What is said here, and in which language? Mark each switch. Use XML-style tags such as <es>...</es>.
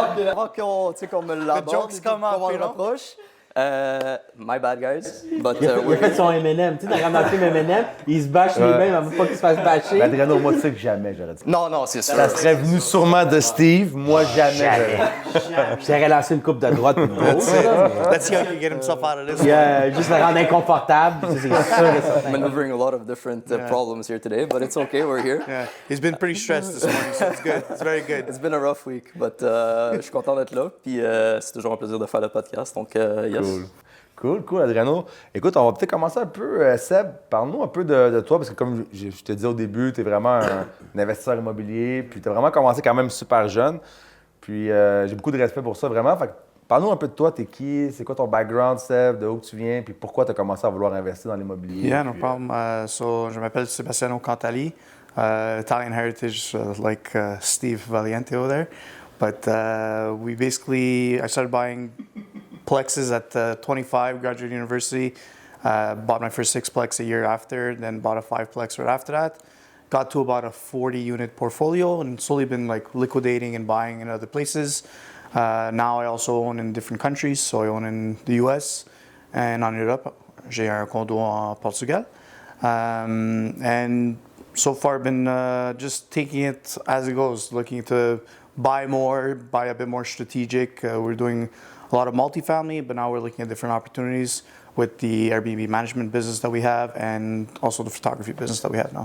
<fr>Avant qu'on me l'aborde, qu'on m'en rapproche.</fr> <en>My bad, guys. But,</en> <fr>Il a fait son M&M. Tu sais, dans le film M&M, il se bâche lui-même avant pas qu'il se fasse bâcher. Ben, Adriano, moi, tu sais que jamais j'aurais dit. Non, c'est sûr. Ça serait venu sûrement de Steve, moi, jamais. J'aurais lancé une coupe de droite puis de gauche.</fr> <en>Let's see how he can get himself out of this.</en> <fr>Juste le rendre inconfortable. C'est sûr et certain.</fr> <en>Maneuvering a lot of different problems here today, but it's okay, we're here. Yeah, he's been pretty stressed this morning, so it's good. It's very good. It's been a rough week, but</en> <fr>je suis content d'être là, puis c'est toujours un plaisir de faire le podcast, donc yes.</fr> <en>Cool, Adriano.</en> <fr>Écoute, on va peut-être commencer un peu, Seb, parle-nous un peu de toi, parce que comme je te disais au début, tu es vraiment un investisseur immobilier, puis tu as vraiment commencé quand même super jeune, puis j'ai beaucoup de respect pour ça, vraiment. Fait que parle-nous un peu de toi, t'es qui, c'est quoi ton background, Seb, de où tu viens, puis pourquoi tu as commencé à vouloir investir dans l'immobilier?</fr> <en>Yeah, no problem. So,</en> <fr>je m'appelle</fr> <en>Sebastiano Cantali, Italian heritage, like Steve Valiente over there. But I started buying plexes at 25, graduated university, bought my first 6-plex a year after, then bought a 5-plex right after that. Got to about a 40-unit portfolio and slowly been like liquidating and buying in other places. Now I also own in different countries, so I own in the US and</en> <fr>en Europe. J'ai un condo en Portugal.</fr> <en>And so far been just taking it as it goes, looking to buy more, buy a bit more strategic. We're doing a lot of multifamily, but now we're looking at different opportunities with the Airbnb management business that we have and also the photography business that we have now.</en>